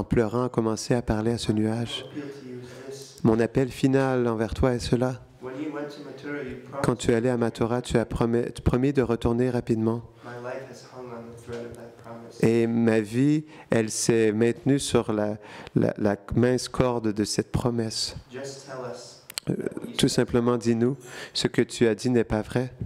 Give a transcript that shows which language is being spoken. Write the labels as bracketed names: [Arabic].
[French] en pleurant, a commencé à parler à ce nuage. [English] My appeal to you is this. [French] Mon appel final envers toi est cela. [English] When you went to Mathura, you [French] Quand [English] promised [French] tu es allé à Mathura, tu as promis de retourner rapidement. [English] my life has hung on the thread of that promise. [French] Et ma vie, elle s'est maintenue sur la mince corde de cette promesse. [English] Just tell us [French] Tout simplement, dis-nous, ce que tu as dit n'est pas vrai,